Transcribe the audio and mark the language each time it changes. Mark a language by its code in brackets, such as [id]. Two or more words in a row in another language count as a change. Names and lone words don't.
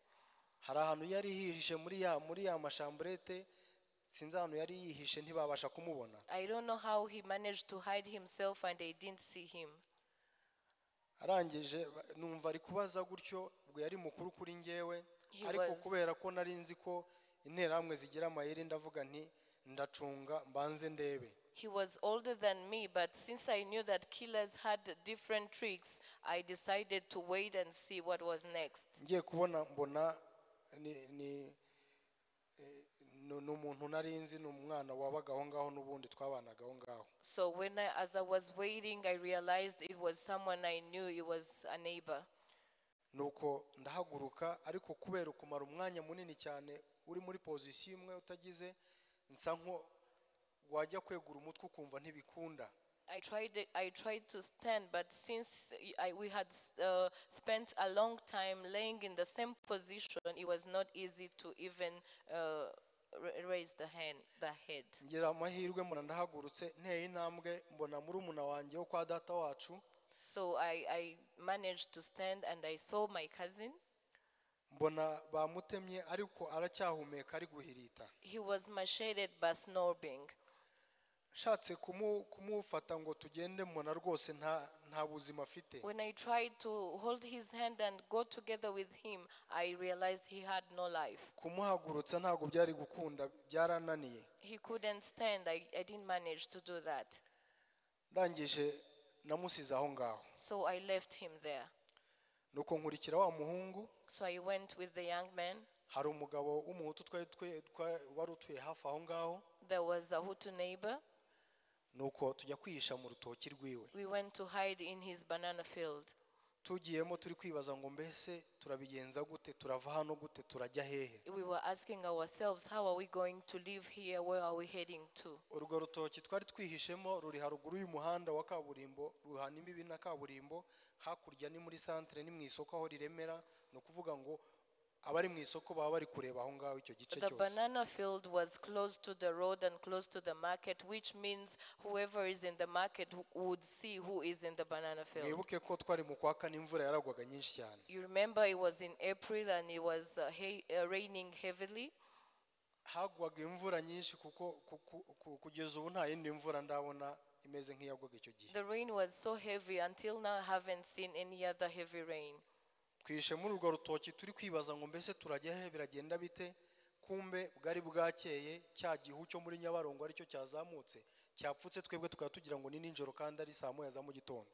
[rw] Hari ahantu yari yihishe muri ya mashambrete, sinzi ahantu yari yihishe ntibabasha kumubona. [en] I don't know how he managed to hide himself and they didn't see him. [rw] Arangije numva ari kubaza gutyo, ubwo yari mukuru kuri ngewe, ariko kubera ko nari nzi ko interahamwe zigira amayeri ndavuga nti ndacunga mbanze ndebe. [en] He was older than me, but since I knew that killers had different tricks, I decided to wait and see what was next. [rw] Ngiye kubona mbona n'umuntu narinzi n'umwana wabaga aho ngaho n'ubundi twabanaga aho ngaho. [en] So as I was waiting, I realized it was someone I knew. It was a neighbor. [rw] Nuko ndahaguruka ariko kubera kumara umwanya munini cyane uri muri position imwe utagize nsa nko wajya kwegura umutwe ukumva ntibikunda. [en] I tried to stand, but since we had spent a long time laying in the same position, it was not easy to even raise the head. [rw] Ngira amahirwe mbona ndahagurutse nteye intambwe mbona murumuna wanjye wo kwa data wacu. [en] So I managed to stand and I saw my cousin. [rw] Mbona bamutemye ariko aracyahumeka ari guhirita. [en] He was macheted but snoring. [rw] Shatse kumufata ngo tugende mbona rwose nta buzima afite. [en] When I tried to hold his hand and go together with him, I realized he had no life. [rw] Kumuhagurutsa ntago byari gukunda byarananiye. [en] He couldn't stand. I didn't manage to do that. [rw] Ndangije namusize aho ngaho. [en] So I left him there. [rw] Nuko nkurikira wa muhungu. [en] So I went with the young man. [rw] Hari umugabo w'umuhutu wari utuye hafi aho ngaho. [en] There was a Hutu neighbor. [rw] Nuko tujya kwihisha mu rutoki rwiwe. [en] We went to hide in his banana field. [rw] Tugiyemo turi kwibaza ngo mbese turabigenza gute, turava hano gute, turajya hehe. [en] We were asking ourselves, how are we going to live here, where are we heading to? [rw] Urwo rutoki twari twihishemo ruri haruguru y'umuhanda wa kaburimbo, ruhana imbibi na kaburimbo, hakurya ni muri centre ni mu isoko aho riremera, no kuvuga ngo abari mu isoko baba bari kureba aho ngaho icyo gice cyose. [en] The banana field was close to the road and close to the market, which means whoever is in the market would see who is in the banana field. [rw] Mwibuke ko twari mu kwa kane imvura yaragwaga nyinshi cyane. [en] You remember it was in April and it was raining heavily. [rw] Hagwaga imvura nyinshi kuko kugeza ubu nta yindi mvura ndabona imeze nk'iyagwaga icyo gihe. [en] The rain was so heavy until now I haven't seen any other heavy rain. [rw] Twishe muri urwo rutoki turi kwibaza ngo mbese turajya he biragenda bite, kumbe bwari bwakeye cya gihu cyo muri Nyabarongo aricyo cyazamutse cyapfutse twebwe tukaba tugira ngo ni ninjoro kandi ari saa moya za mu gitondo.